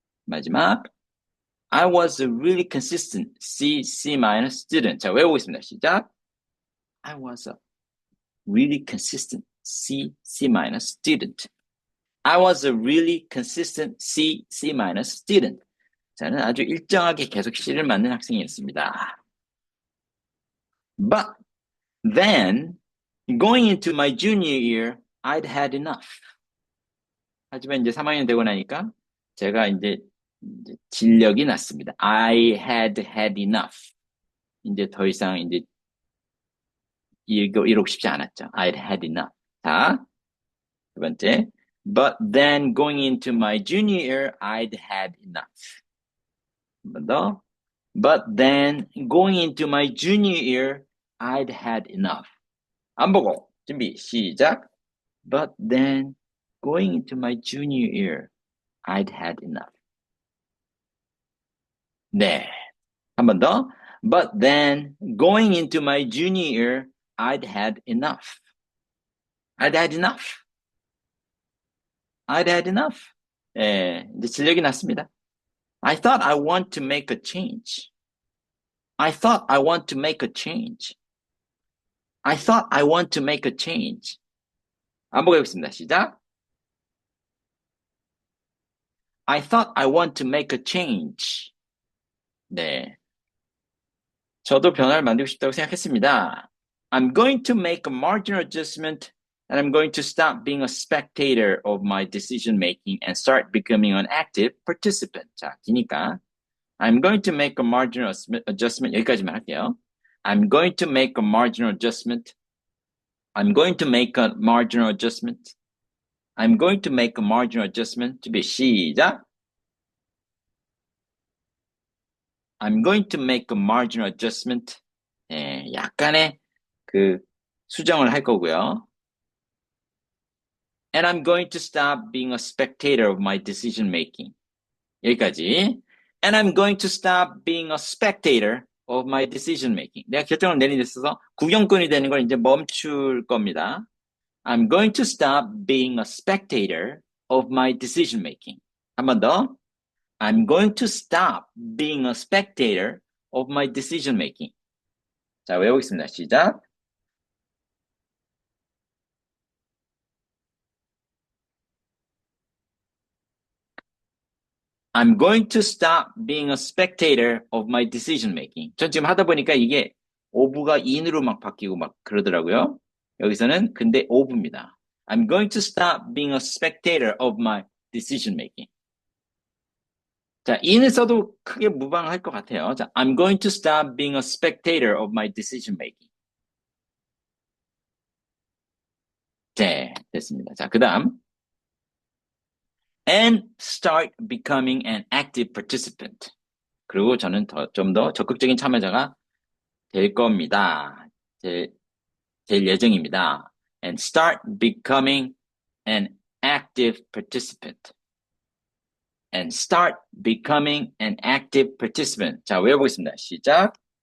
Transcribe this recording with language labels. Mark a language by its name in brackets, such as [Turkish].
[Korean] 마지막. [English] I was a really consistent C minus student. [Korean] 자, 외우겠습니다. 시작. [English] I was a really consistent C minus student. I was a really consistent C minus student. [Korean] 저는 아주 일정하게 계속 C를 맞는 학생이었습니다. [English] But then, going into my junior year, I'd had enough. [Korean] 하지만 이제 3학년 되고 나니까 제가 이제 진력이 났습니다. [English] I had had enough. [Korean] 이제 더 이상 이제 이러고 싶지 않았죠. [English] I'd had enough. [Korean] 자, 두 번째. [English] But then going into my junior year, I'd had enough. [Korean] 한 번 더. [English] But then going into my junior year, I'd had enough. [Korean] 안 보고 준비 시작. [English] But then going into my junior year, I'd had enough. [Korean] 네. 한 번 더. [English] But then going into my junior year, I'd had enough. I'd had enough. I'd had enough. [Korean] 예, 이제 진력이 났습니다. [English] I thought I want to make a change. I thought I want to make a change. I thought I want to make a change. [Korean] 한번 해보겠습니다. 시작. [English] I thought I want to make a change. [Korean] 네. 저도 변화를 만들고 싶다고 생각했습니다. [English] I'm going to make a marginal adjustment and I'm going to stop being a spectator of my decision making and start becoming an active participant. [Korean] 자, 기니까 [English] I'm going to make a marginal adjustment. [Korean] 여기까지만 할게요. [English] I'm going to make a marginal adjustment. I'm going to make a marginal adjustment. I'm going to make a marginal adjustment. [Korean] 준비 시작. [English] I'm going to make a marginal adjustment. [Korean] 예, 약간의 그 수정을 할 거고요. [English] And I'm going to stop being a spectator of my decision making. [Korean] 여기까지. [English] And I'm going to stop being a spectator of my decision making. [Korean] 내가 결정을 내린 데 있어서 구경꾼이 되는 걸 이제 멈출 겁니다. [English] I'm going to stop being a spectator of my decision making. [Korean] 한 번 더. [English] I'm going to stop being a spectator of my decision making. [Korean] 자, 외우겠습니다. 시작. [English] I'm going to stop being a spectator of my decision making. [Korean] 전 지금 하다 보니까 이게 ove가 in으로 막 바뀌고 막 그러더라고요. 여기서는 근데 ove입니다. [English] I'm going to stop being a spectator of my decision making. [Korean] 자, in을 써도 크게 무방할 것 같아요. [English] 자, I'm going to stop being a spectator of my decision making. [Korean] 네, 됐습니다. 자, 그 다음. [English] And start becoming an active participant. [Korean] 그리고 저는 좀 더 적극적인 참여자가 될 겁니다. 될 예정입니다. [English] And start becoming an active participant. And start becoming an active participant. [Korean] 자, 외워보겠습니다. 시작.